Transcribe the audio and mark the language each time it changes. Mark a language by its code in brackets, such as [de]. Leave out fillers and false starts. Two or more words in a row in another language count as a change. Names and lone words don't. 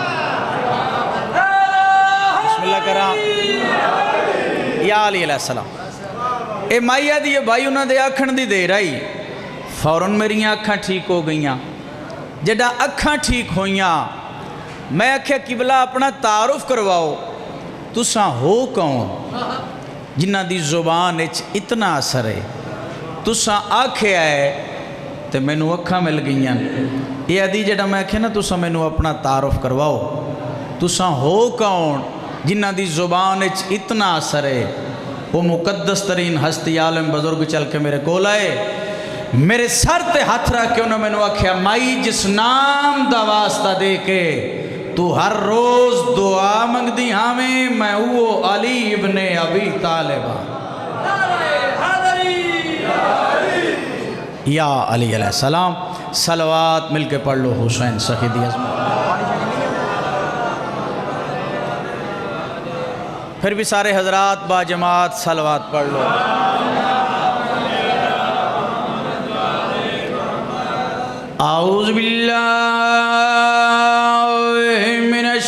[pa] بسم اللہ کرا. [ar] يا علي عليه السلام. [pa] اے مائی آدی بھائی انہوں نے آکھن دی دیر آئی، فوراً میریاں اکھاں ٹھیک ہو گئیاں. جدا اکھاں ٹھیک ہوئیاں میں آکھیا قبلہ اپنا تعارف کرواؤ. تساں ہو کون جنہ دی زبان اچ اتنا اثر ہے تساں آکھے آئے تے مینوں اکھاں مل گئیاں یہ ادی جڑا میں آکھے نا تساں مینوں اپنا تعارف کرواؤ تساں ہو کون جنہ دی زبان اچ اتنا اثر ہے وہ مقدس ترین ہستی عالم بزرگ چل کے میرے کول آئے میرے سر تے ہاتھ رکھ کے انہوں نے مینوں آکھیا مائی جس نام دا واسطہ دے کے تو ہر روز دعا منگ دی ہمیں میں وہ علی ابن ابی طالب یا علی علیہ السلام صلوات مل کے پڑھ لو حسین سخی دی عظمت پھر بھی سارے حضرات با جماعت صلوات پڑھ لو [ar] اعوذ باللہ من